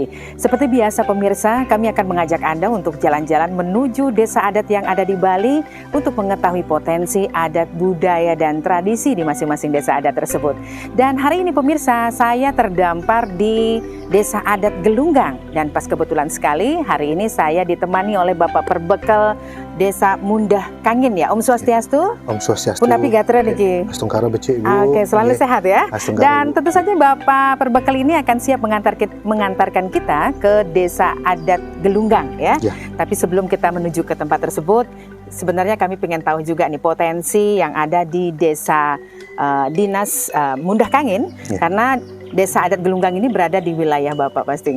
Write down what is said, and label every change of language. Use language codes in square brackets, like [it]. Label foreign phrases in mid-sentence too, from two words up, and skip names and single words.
[id] Seperti biasa pemirsa, kami akan mengajak Anda untuk jalan-jalan menuju desa adat yang ada di Bali untuk mengetahui potensi adat, budaya, dan tradisi di masing-masing desa adat tersebut. Dan hari ini pemirsa, saya terdampar di Desa Adat Gelunggang. Dan pas kebetulan sekali, hari ini saya ditemani oleh Bapak Perbekal Desa Mundah Kangin ya. [ban] Om Swastiastu. Om Swastiastu. Punapi gatra niki. Astungkara becik Ibu. [id] Oke, selalu sehat ya. Astungkara, Dan tentu saja Bapak Perbekal ini akan siap mengantarkan kita ke Desa Adat Gelunggang ya. Tapi sebelum kita menuju ke tempat tersebut, sebenarnya kami pengen tahu juga nih potensi yang ada di Desa Dinas Mundah Kangin, karena Desa Adat Gelunggang ini berada di wilayah Bapak pastinya.